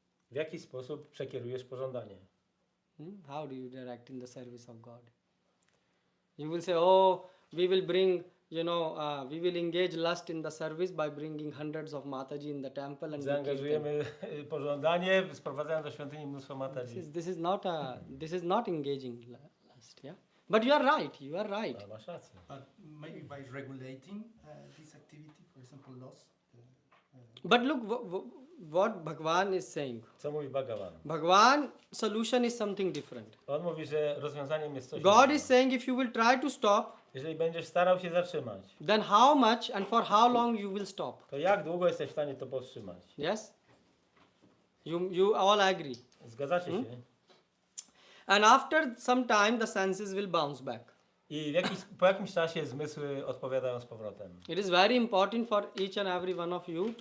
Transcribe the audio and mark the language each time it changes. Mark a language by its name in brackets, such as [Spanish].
[Polish] W jaki sposób przekierujesz pożądanie? [English] How do you direct in the service of God? You will say, oh, we will bring, we will engage lust in the service by bringing hundreds of Mataji in the temple and we keep them. [Polish] Zaangażujemy pożądanie, sprowadzając do świątyni mnóstwo Mataji. [English] This is not engaging lust, yeah? But you are right, you are right. [Polish] Masz rację. [English] But maybe by regulating this activity, for example, loss. But look what Bhagavan is saying. [Polish] Co mówi Bhagavan? [English] Bhagavan solution is something different. [Polish] On mówi, że rozwiązaniem jest coś [English] God [Polish] innego. [English] is saying if you will try to stop, [Polish] Jeżeli będziesz starał się zatrzymać, [English] then how much and for how long you will stop? [Polish] to jak długo jesteś w stanie to powstrzymać? [English] Yes? You all agree. [Polish] Zgadzacie się? [English] And after some time the senses will bounce back. [Polish] I po jakimś czasie zmysły odpowiadają z powrotem. [English] It is very important for each and every one of you